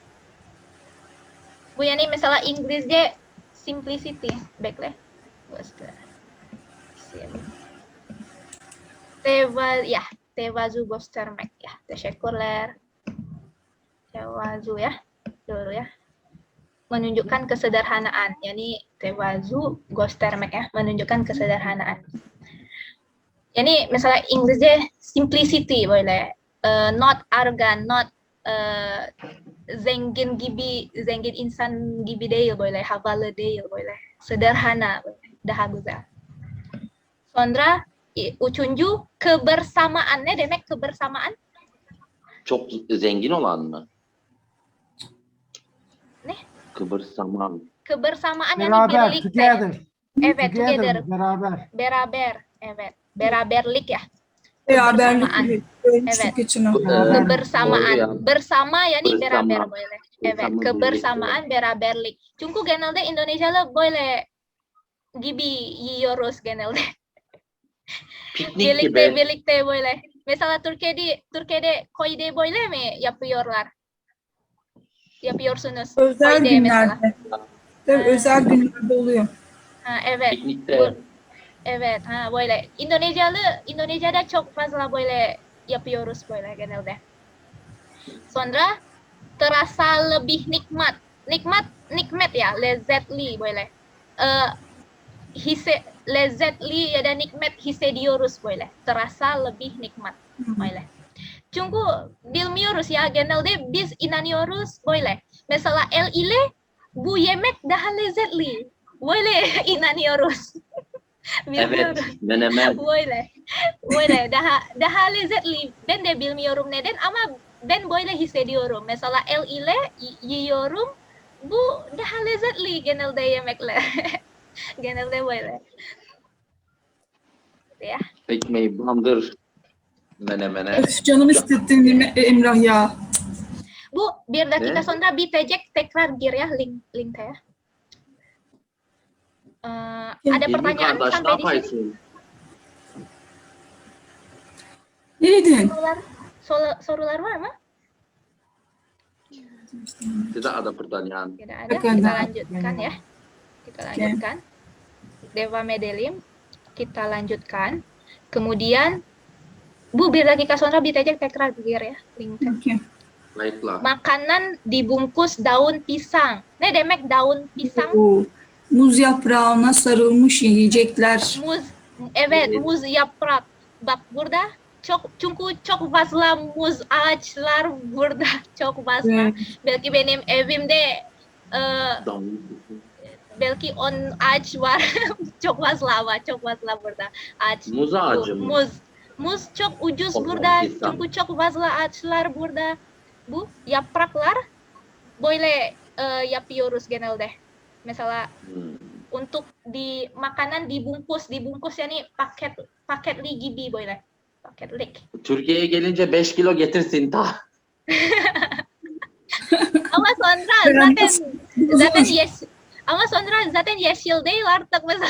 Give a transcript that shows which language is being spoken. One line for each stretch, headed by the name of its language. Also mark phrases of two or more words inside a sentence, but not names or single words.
Turkish: Bu yani mesela İngilizce simplicity. Bekle. Tevazu göstermek ya. Teşekkürler. Tevazu ya. Doğru ya.
Indonesian: Menunjukkan kesederhanaan.
Turkish: Yani tevazu göstermek ya.
Indonesian: Menunjukkan kesederhanaan.
Turkish: Yani mesela İngilizce simplicity böyle.
English: Not arrogant,
Turkish: not zengin insan gibi değil böyle, havalı değil böyle, sederhana böyle, daha güzel. Sonra üçüncü kebersamaan. Ne demek kebersamaan? Çok zengin olan mı? Ne? Kıbırsaman. Kebersamaan yani Beraber, birlikte. together. Evet, together. Beraber. Beraber, evet. Beraberlik ya. Beraberlik Kebersamaan. gibi. Evet. Geçin. Kebersamaan. Ya. Bersama yani Bersama. beraber böyle. Evet, Bersama kebersamaan beraberlik. Çünkü genelde Indonesialı böyle gibi yiyoruz genelde. Piknik gibi. Birlikte böyle. Mesela Türkiye'de koyde böyle mi yapıyorlar? Yapıyorsunuz. Özel Koyde mesela. günlerde. Tabii, özel günlerde oluyor. Ha, evet. Piknikte. Evet, ha böyle. Indonesia'da çok fazla böyle yapıyoruz böyle genelde.
Indonesian: Sonra terasa lebih nikmat.
Turkish: Nikmat ya, lezzetli böyle. Lezzetli ya da nikmat hissediyoruz böyle.
Indonesian: Terasa lebih nikmat böyle.
Turkish: Çünkü bilmiyoruz ya, genelde biz inanıyoruz böyle. Mesela el ile bu yemek daha lezzetli. Böyle inanıyoruz. Evet. Menemen. Böyle. Böyle daha lezzetli. Ben de bilmiyorum neden ama ben böyle hissediyorum. Mesela el ile yiyorum. Bu daha lezzetli genelde yemekler. Genelde böyle. Ya. Ekmeği bandır menemene. Öf, canım hissettin Emrah ya. Bu bir dakika Ne? sonra bitecek tekrar gir ya linknya. Ada Hilmi
Indonesian: pertanyaan
Turkish: kardeş ne
Indonesian: sampai di sini?
Turkish: yaparsın? Ne dedin? Sorular var mı?
Indonesian: Tidak ada pertanyaan. Tidak ada. Akan Kita ada. lanjutkan ya. Kita lanjutkan. Deva Medelim. Kita lanjutkan. Kemudian
Turkish: Bu bir dakika sonra bitecek tekrar gir ya linknya.
Indonesian: Okey. Baiklah. Makanan dibungkus daun pisang.
Turkish: Ne demek
Indonesian: daun pisang?
Turkish: Oo. Muz yaprağına sarılmış yiyecekler. Muz. Evet, muz yaprak. Bak burada çünkü çok fazla muz ağaçlar burada. Çok fazla. Evet. Belki benim evimde Daun. belki 10 ağaç var. Çok fazla burada ağaç. Muz ağacı mı? Muz çok ucuz O burada. pisang. Çünkü çok fazla ağaçlar burada. Bu yapraklar böyle yapıyoruz genelde. Mesela
Indonesian: untuk di makanan dibungkus
Turkish: yani paketli gibi böyle. Paketlik. Türkiye'ye gelince 5 kilo getirsin ta. Ama sonra zaten yes. Ama sonra zaten yeşil değil artık mesela.